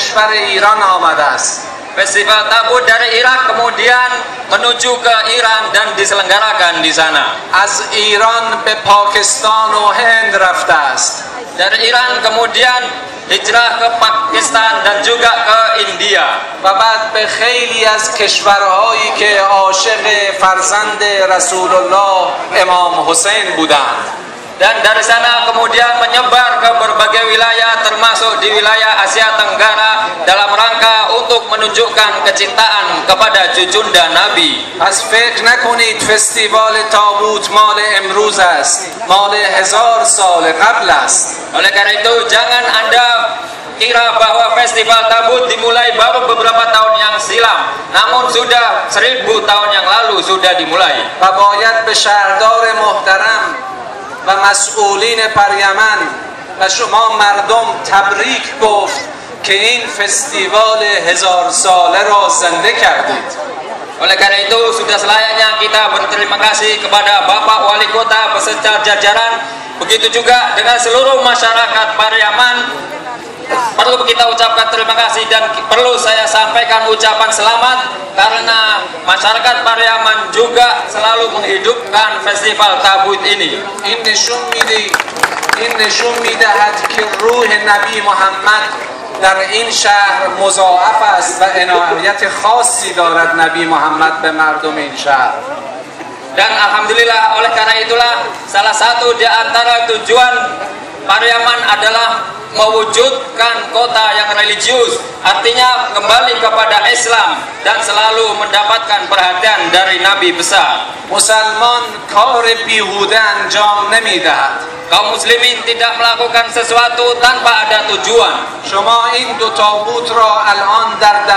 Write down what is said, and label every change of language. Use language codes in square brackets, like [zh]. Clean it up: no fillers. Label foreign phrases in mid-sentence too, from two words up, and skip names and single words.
[fa] کشور ایران آمده است. [id] Festival Tabut dari Irak kemudian menuju ke Iran dan diselenggarakan di sana. [fa] از ایران به پاکستان و هند رفته است. [id] Dari Iran kemudian hijrah ke Pakistan dan juga ke India. [fa] و بعد به خیلی از کشورهایی که عاشق فرزند رسول الله امام حسین بودند. [id] Dan dari sana kemudian menyebar ke berbagai wilayah termasuk di wilayah Asia Tenggara dalam rangka untuk menunjukkan kecintaan kepada cucunda Nabi. [fa] پس فکر نکنید فستیوال تابوت مال امروز است، مال 1000 سال قبل است. [id] Oleh karena itu jangan Anda kira bahwa festival Tabut dimulai baru beberapa tahun yang silam, namun sudah 1000 tahun yang lalu sudah dimulai. [fa] و باید به شهردار محترم و مسئولین پریمن و شما مردم تبریک گفت که این فستیوال 1000 ساله را زنده کردید. [id] Oleh karena itu sudah selayaknya kita berterima kasih kepada Bapak Wali Kota beserta jajaran, begitu juga dengan seluruh masyarakat Pariaman. Perlu kita ucapkan terima kasih dan perlu saya sampaikan ucapan selamat karena masyarakat Pariaman juga selalu menghidupkan festival Tabut ini. [fa] این نشون میدهد که روح نبی محمد در این شهر مضاعف است و عنایت خاصی دارد نبی محمد به مردم این شهر. [id] Dan alhamdulillah oleh karena itulah salah satu di antara tujuan Pariaman adalah mewujudkan kota yang religius, artinya kembali kepada Islam dan selalu mendapatkan perhatian dari Nabi besar. [fa] مسلمان کار بیهوده انجام نمیدهد. [id] Kaum muslimin tidak melakukan sesuatu tanpa ada tujuan. [fa] شما این دو تابوت را الان در